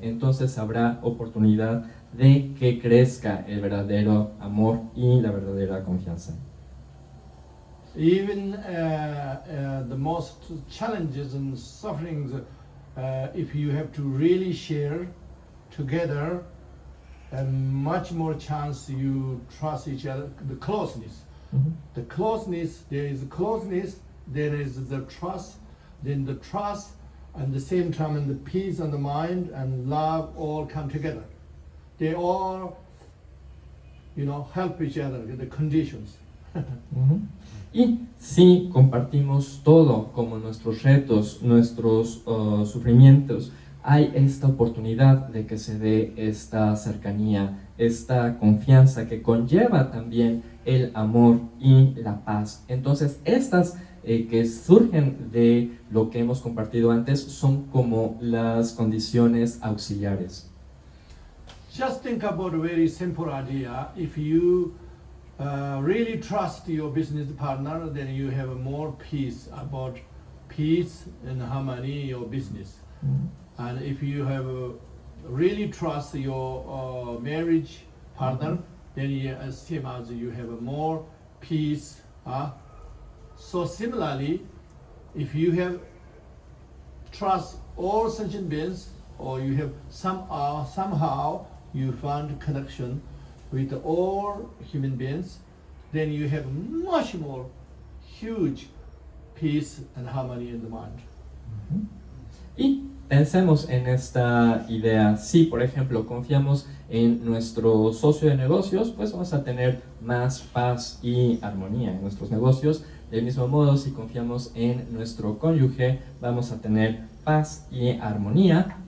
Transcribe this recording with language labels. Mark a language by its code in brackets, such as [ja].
[es] Entonces habrá oportunidad de que crezca el verdadero amor y la verdadera confianza. [en] Even the most challenges and sufferings, if you have to really share together, much more chance you trust each other. The closeness, the closeness, there is closeness, there is the trust, then the trust, and the same time, and the peace and the mind and love all come together. They all, help each other with the conditions. [es] Y si compartimos todo, como nuestros retos, nuestros sufrimientos, hay esta oportunidad de que se dé esta cercanía, esta confianza que conlleva también el amor y la paz. Entonces, estas que surgen de lo que hemos compartido antes son como las condiciones auxiliares. [en] Just think about a very simple idea. If you really trust your business partner, then you have more peace about peace and harmony in your business. And if you have really trust your marriage partner, then same as you have more peace. So similarly, if you have trust all sentient beings, or you have somehow you find connection with all human beings, then you have much more huge peace and harmony in the mind. [es] Y pensemos en esta idea. Si, por ejemplo, confiamos en nuestro socio de negocios, pues vamos a tener más paz y armonía en nuestros negocios. Del mismo modo, si confiamos en nuestro cónyuge, vamos a tener paz y armonía.